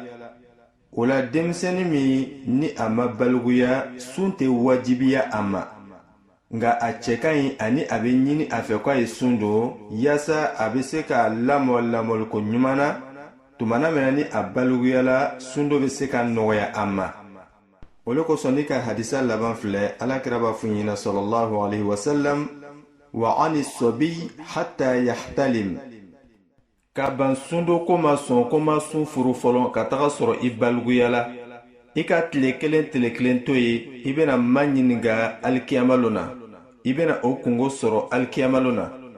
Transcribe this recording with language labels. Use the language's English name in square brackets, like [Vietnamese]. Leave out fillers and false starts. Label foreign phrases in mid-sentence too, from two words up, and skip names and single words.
[Bambara] o la denmisɛnnin min ni a ma baliguya sun tɛ wajibiya a ma nga a cɛ ka ɲi ani a bɛ ɲini a fɛ ko a ye sun don yaasa a bɛ se ka lamɔliko ɲuman na tumana min na ni a baliguyala sun dɔ bɛ se ka nɔgɔya a ma. o le kosɔn ni ka hadisa laban filɛ alakira b'a fɔ ɲɛna [Arabic] صلى الله عليه وسلم وعن الصبي حتى يحتلم. [Bambara] ka ban sundo ko ma sɔn ko ma sun furu fɔlɔ ka taga sɔrɔ i baliguyala i ka tile kelen to ye i bena ma ɲininga alikiyamalo na i bena o kungo sɔrɔ alikiyamalo na.